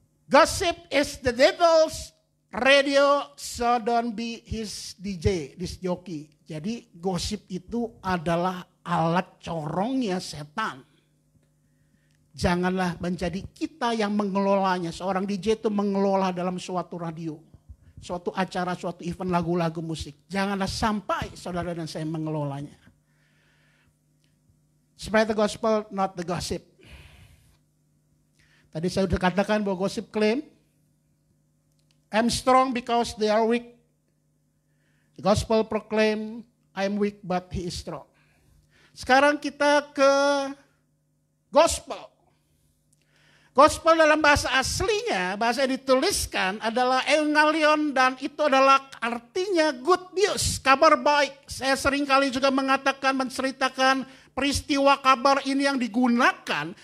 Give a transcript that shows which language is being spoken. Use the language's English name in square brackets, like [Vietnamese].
[English] Gossip is the devil's radio, so don't be his DJ, his jockey. [Indonesian] Jadi gosip itu adalah alat corongnya setan. Janganlah menjadi kita yang mengelolanya. Seorang DJ itu mengelola dalam suatu radio, suatu acara, suatu event lagu-lagu musik. Janganlah sampai saudara dan saya mengelolanya. [English] Spread the gospel, not the gossip. [Indonesian] Tadi saya sudah katakan bahwa gosip klaim, [English] I'm strong because they are weak. The gospel proclaim, I'm weak but he is strong. [Indonesian] Sekarang kita ke gospel. Gospel dalam bahasa aslinya, bahasa yang dituliskan adalah evangelion dan itu adalah artinya [English] good news, [Indonesian] kabar baik. Saya seringkali juga mengatakan, menceritakan peristiwa kabar ini yang digunakan.